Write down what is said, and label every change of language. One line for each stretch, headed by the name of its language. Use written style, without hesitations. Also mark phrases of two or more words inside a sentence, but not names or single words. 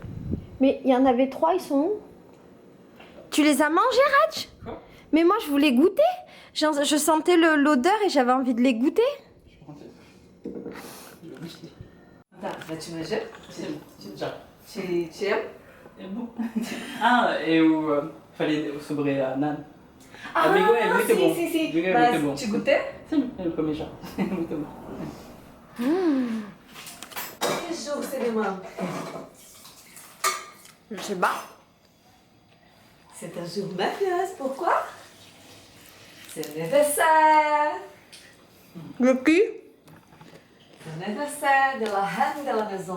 French: Mais il y en avait 3, ils sont où? Tu les as mangés, Raj? Quoi? Mais moi, je voulais goûter. Je sentais l'odeur et j'avais envie de les goûter. Je prends tes. Je vais goûter. Attends, là tu me jettes? C'est bon, c'est déjà. Tu aimes?
Portuguese: É bom. Ah, eu falei sobre a naan. Ah, Amigo é muito bom. sim. Amigo é muito bom.
French: Tu goûtais? Sim, eu comi já. É muito bom. Quel jour c'est demain? Je sais pas. C'est un jour merveilleux, pourquoi? C'est l'anniversaire. Le cul? C'est l'anniversaire de la reine de la maison.